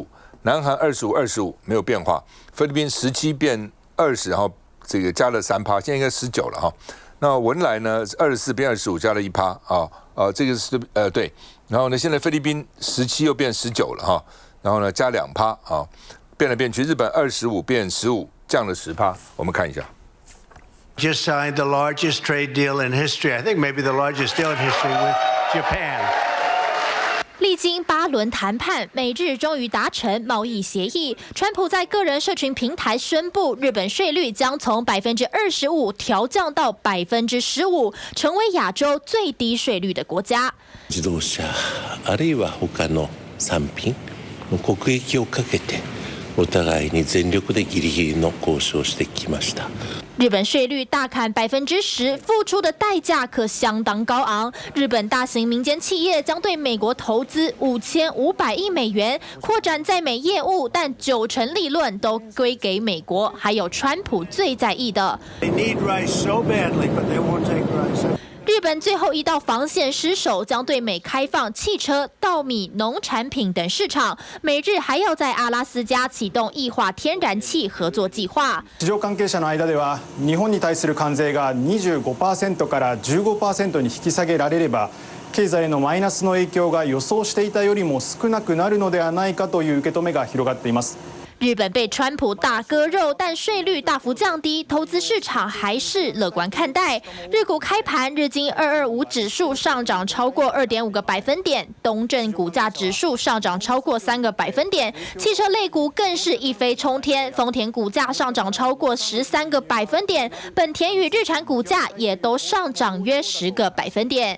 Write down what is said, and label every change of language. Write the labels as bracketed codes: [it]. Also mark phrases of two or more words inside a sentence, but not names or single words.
[zh] 南韩25没有变化，菲律宾17变20，然后这个加了3%，现在应该19了哈。那文莱呢24变25加了1%啊，这个是对。然后呢，现在菲律宾17又变19了哈，然后呢加2%啊，变来变去，日本25变15，降了10%。我们看一下。 [en] Just signed the largest trade deal in history. I think maybe the largest deal in history with Japan. [zh] 历经8轮谈判，美日终于达成贸易协议。川普在个人社群平台宣布，日本税率将从25%调降到15%，成为亚洲最低税率的国家。 [ja] 自動車あるいは他の産品の国益をかけて、お互いに全力でギリギリの交渉をしてきました。 [zh] 日本税率大砍10%，付出的代价可相当高昂。日本大型民间企业将对美国投资5500亿美元，扩展在美业务，但90%利润都归给美国。还有川普最在意的。日日本最后一道防线失守，将对美开放汽车、稻米、农产品等市场。美日还要在阿拉斯加启动液化天然气合作计划。 [ja] 市場関係者の間では、日本に対する関税が 25% から 15% に引き下げられれば、経済へのマイナスの影響が予想していたよりも少なくなるのではないかという受け止めが広がっています。 [zh] 日本被川普大割肉，但税率大幅降低，投资市场还是乐观看待。日股开盘，日经225指数上涨超过2.5个百分点，东证股价指数上涨超过3个百分点，汽车类股更是一飞冲天，丰田股价上涨超过13个百分点，本田与日产股价也都上涨约10个百分点。